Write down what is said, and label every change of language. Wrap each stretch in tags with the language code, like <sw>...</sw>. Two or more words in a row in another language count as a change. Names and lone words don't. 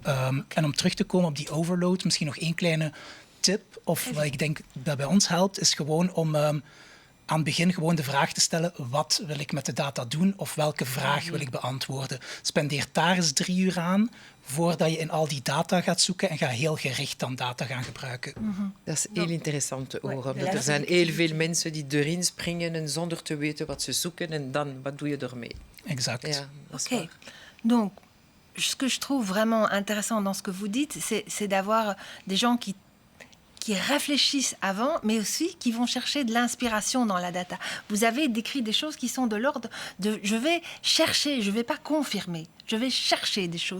<nl>En om terug te komen op die overload, misschien nog één kleine tip, of wat ik denk dat bij ons helpt, is gewoon om aan het begin gewoon de vraag te stellen, wat wil ik met de data doen of welke vraag wil ik beantwoorden. Spendeer daar eens 3 uur aan voordat je in al die data gaat zoeken en ga heel gericht dan data gaan gebruiken. Dat is heel interessant te horen. Omdat er zijn heel veel mensen die erin springen en zonder te weten wat ze zoeken en dan, wat doe je ermee? Exact. Ja, Ok.</nl> <fr>Donc, ce que je trouve vraiment intéressant dans ce que vous dites, c'est d'avoir des gens qui réfléchissent avant, mais aussi qui vont chercher de l'inspiration dans la data. Vous avez décrit des choses qui sont de l'ordre de je vais chercher, je ne vais pas confirmer, je vais chercher des choses.</fr>